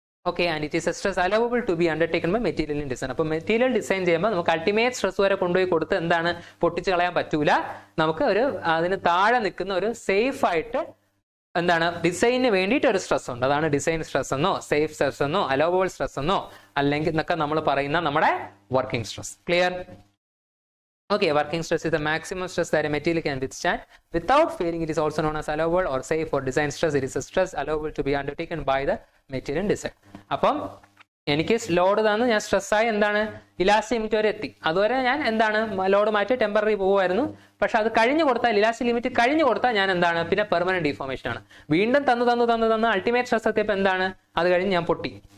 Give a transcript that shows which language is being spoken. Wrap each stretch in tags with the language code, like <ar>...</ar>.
<ml>Okay,</ml> <en>And it is a stress allowable to be undertaken by material design.</en> <ml>അപ്പോൾ material design ചെയ്യുമ്പോൾ നമുക്ക് ultimate stress വരെ കൊണ്ടുപോയി കൊടുത്ത് എന്താണ് പൊട്ടിച്ച് കളയാൻ പറ്റൂല. നമുക്ക് അതിന് താഴെ നിൽക്കുന്ന ഒരു സേഫ് ആയിട്ട് എന്താണ് ഡിസൈനിന് വേണ്ടിയിട്ട് ഒരു സ്ട്രെസ് ഉണ്ട്. അതാണ് ഡിസൈൻ സ്ട്രെസ് എന്നോ സേഫ് സ്ട്രെസ് എന്നോ അലോവബിൾ സ്ട്രെസ് എന്നോ അല്ലെങ്കിൽ എന്നൊക്കെ നമ്മൾ പറയുന്ന നമ്മുടെ working stress. Clear?</ml> <en>Okay, working stress is the maximum stress that a material can withstand without failing. It is also known as allowable or safe or design stress. It is a stress allowable to be undertaken by the material design.</en> <ml>അപ്പം എനിക്ക് load തന്ന് ഞാൻ സ്ട്രെസ്സായി എന്താണ് elastic limit വരെ എത്തി. അതുവരെ ഞാൻ എന്താണ് ലോഡ് മാറ്റി ടെമ്പററി പോകുമായിരുന്നു. പക്ഷെ അത് കഴിഞ്ഞു കൊടുത്താൽ, ഇലാസ്റ്റിക് ലിമിറ്റ് കഴിഞ്ഞു കൊടുത്താൽ ഞാൻ എന്താണ് പിന്നെ പെർമനന്റ് ഡിഫോർമേഷൻ ആണ്. വീണ്ടും തന്ന് അൾട്ടിമേറ്റ് സ്ട്രെസ് എത്തിയപ്പോൾ എന്താണ്, അത് കഴിഞ്ഞ് ഞാൻ പൊട്ടി.</ml>